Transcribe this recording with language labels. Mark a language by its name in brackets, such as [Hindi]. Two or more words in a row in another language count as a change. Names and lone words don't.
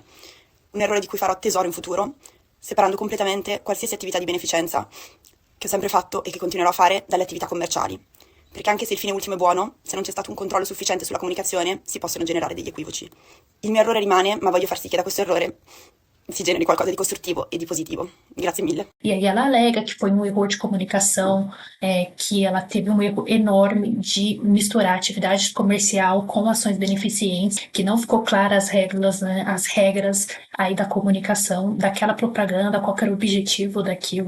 [Italian] Un errore di cui farò tesoro in futuro, separando completamente qualsiasi attività di beneficenza che ho sempre fatto e che continuerò a fare dalle attività commerciali. Perché anche se il fine ultimo è buono, se non c'è stato un controllo sufficiente sulla comunicazione, si possono generare degli equivoci. Il mio errore rimane, ma voglio far sì che da questo errore si generi qualcosa di costruttivo e di positivo. Grazie mille. [Portuguese] E aí ela alega que foi um erro de comunicação, que ela teve um erro enorme de misturar atividade comercial com ações beneficentes, que não ficou clara né, as regras aí da comunicação, daquela propaganda, qual que era o objetivo daquilo.